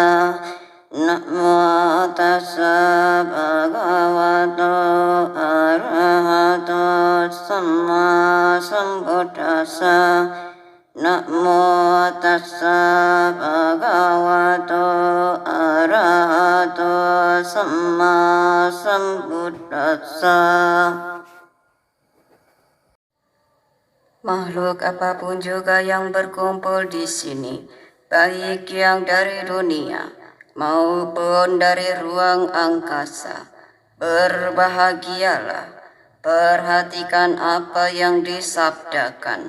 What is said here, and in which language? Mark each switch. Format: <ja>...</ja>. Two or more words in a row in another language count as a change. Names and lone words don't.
<pi>Namo tassa bhagavato arahato samma sambuddhassa. Namo tassa bhagavato arahato samma sambuddhassa.</pi> <id>Makhluk apapun juga yang berkumpul di sini, baik yang dari dunia maupun dari ruang angkasa, berbahagialah, perhatikan apa yang disabdakan.</id>